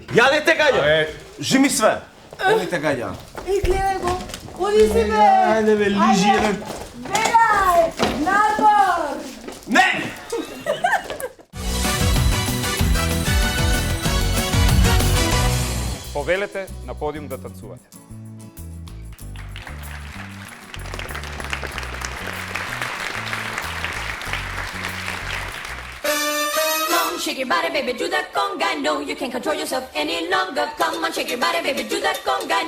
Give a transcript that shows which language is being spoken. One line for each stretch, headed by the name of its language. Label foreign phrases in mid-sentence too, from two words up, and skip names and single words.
Macedonian: Ја не те гаѓа! Жими све! Не те гаѓа. Гледај го. Оди си бе. Ајде бе, лижи еден. Бегај! Надвор! Не! Повелете на подиум да танцувате.
English: Shake your body, baby, do that conga. No, you can't control yourself any longer. Come on, shake your body, baby, do that conga.